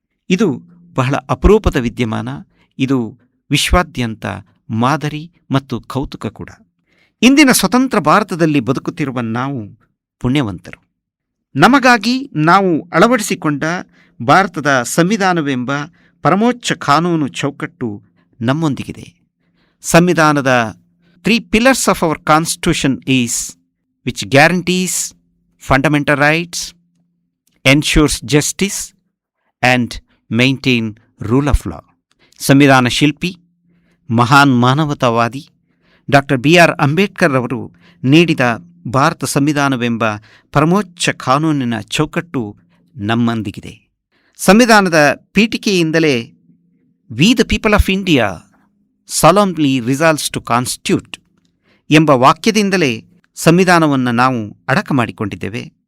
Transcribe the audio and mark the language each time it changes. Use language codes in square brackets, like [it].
[kn] ಇದು ಬಹಳ ಅಪರೂಪದ ವಿದ್ಯಮಾನ. ಇದು ವಿಶ್ವಾದ್ಯಂತ ಮಾದರಿ ಮತ್ತು ಕೌತುಕ ಕೂಡ. ಇಂದಿನ ಸ್ವತಂತ್ರ ಭಾರತದಲ್ಲಿ ಬದುಕುತ್ತಿರುವ ನಾವು ಪುಣ್ಯವಂತರು. ನಮಗಾಗಿ ನಾವು ಅಳವಡಿಸಿಕೊಂಡ ಭಾರತದ ಸಂವಿಧಾನವೆಂಬ ಪರಮೋಚ್ಚ ಕಾನೂನು ಚೌಕಟ್ಟು ನಮ್ಮೊಂದಿಗಿದೆ. ಸಂವಿಧಾನದ [en] 3 pillars of our constitution is which guarantees fundamental rights, ensures justice and maintain rule of law. [kn] ಸಂವಿಧಾನ ಶಿಲ್ಪಿ, ಮಹಾನ್ ಮಾನವತಾವಾದಿ ಡಾಕ್ಟರ್ BR ಅಂಬೇಡ್ಕರ್ ಅವರು ನೀಡಿದ ಭಾರತ ಸಂವಿಧಾನವೆಂಬ ಪರಮೋಚ್ಚ ಕಾನೂನಿನ ಚೌಕಟ್ಟು ನಮ್ಮೊಂದಿಗಿದೆ. ಸಂವಿಧಾನದ ಪೀಠಿಕೆಯಿಂದಲೇ [en] we the people of India solemnly resolves to constitute [kn] ಎಂಬ ವಾಕ್ಯದಿಂದಲೇ ಸಂವಿಧಾನವನ್ನು ನಾವು ಅಡಕ ಮಾಡಿಕೊಂಡಿದ್ದೇವೆ.